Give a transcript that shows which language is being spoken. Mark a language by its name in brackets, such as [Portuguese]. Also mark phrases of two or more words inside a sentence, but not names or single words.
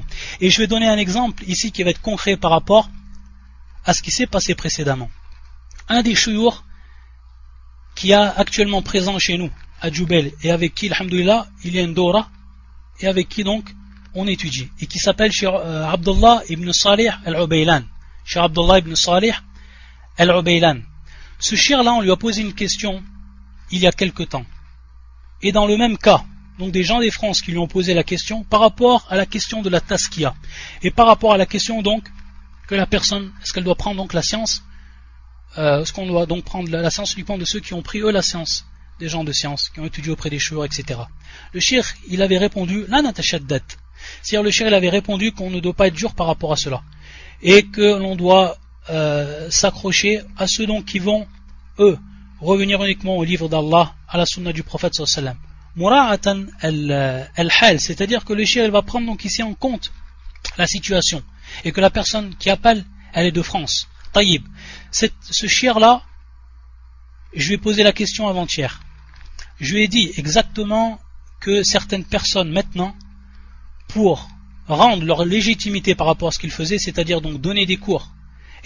[French] Et je vais donner un exemple ici qui va être concret par rapport à ce qui s'est passé précédemment. Un des shuyukh qui est actuellement présent chez nous à Djoubel et avec qui, alhamdoulilah, il y a une dora et avec qui donc on étudie et qui s'appelle Cheikh Abdullah ibn Salih al-Ubaylan. Cheikh Abdullah ibn Salih al-Ubaylan. Ce cheikh là, on lui a posé une question il y a quelque temps. Et dans le même cas, donc des gens des France qui lui ont posé la question par rapport à la question de la taskia et par rapport à la question donc que la personne, est-ce qu'elle doit prendre donc la science, est-ce qu'on doit donc prendre la science uniquement de ceux qui ont pris eux la science, des gens de science, qui ont étudié auprès des shuyukh, etc. Le cheikh, il avait répondu, [Arabic] لا نتشدد, [French] c'est-à-dire le cheikh, il avait répondu qu'on ne doit pas être dur par rapport à cela, et que l'on doit s'accrocher à ceux donc qui vont, eux, revenir uniquement au livre d'Allah, à la sunna du prophète [Arabic] صلى الله عليه وسلم. مراعاة الحال, [French] c'est-à-dire que le cheikh, il va prendre donc ici en compte la situation, et que la personne qui appelle, elle est de France. Taïb. Ce cheikh là, je lui ai posé la question avant-hier. Je lui ai dit exactement que certaines personnes maintenant, pour rendre leur légitimité par rapport à ce qu'ils faisaient, c'est-à-dire donc donner des cours, et